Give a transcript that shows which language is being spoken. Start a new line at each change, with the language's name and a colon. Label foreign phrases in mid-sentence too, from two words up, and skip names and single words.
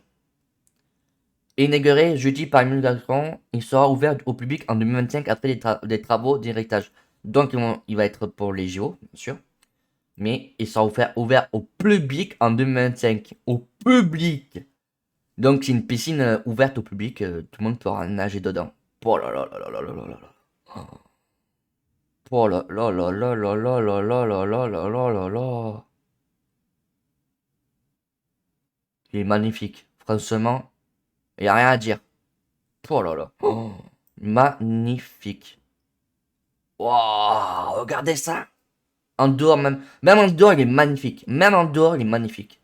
French: Inauguré jeudi par Emmanuel Macron, il sera ouvert au public en 2025 après des travaux d'héritage. Donc il va être pour les JO, bien sûr. Mais il sera ouvert au public en 2025. Au public. Donc c'est une piscine ouverte au public. Tout le monde pourra nager dedans. Oh là là là là là là là là. Oh là là là là là là là là là là là là là là. Il est magnifique. Franchement, il n'y a rien à dire. Oh là là. Oh. Magnifique. Waouh, regardez ça. En dehors même. Même en dehors, il est magnifique. Même en dehors, il est magnifique.